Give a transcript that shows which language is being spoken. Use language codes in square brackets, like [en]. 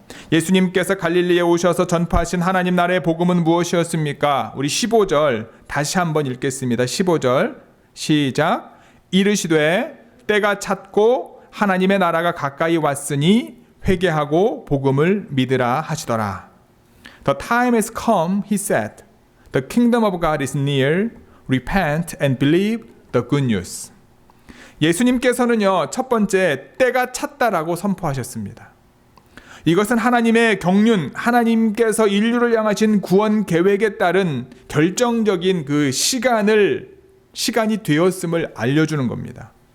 [ko] 예수님께서 갈릴리에 오셔서 전파하신 하나님 나라의 복음은 무엇이었습니까? 우리 15절 다시 한번 읽겠습니다. 15절 시작. 이르시되 때가 찼고 하나님의 나라가 가까이 왔으니 회개하고 복음을 믿으라 하시더라. [en] The time has come, he said. The kingdom of God is near. Repent and believe the good news. [ko] 예수님께서는요, 첫 번째 때가 찼다라고 선포하셨습니다. 이것은 하나님의 경륜, 하나님께서 인류를 향하신 구원 계획에 따른 결정적인 그 시간이 되었음을 알려주는 겁니다.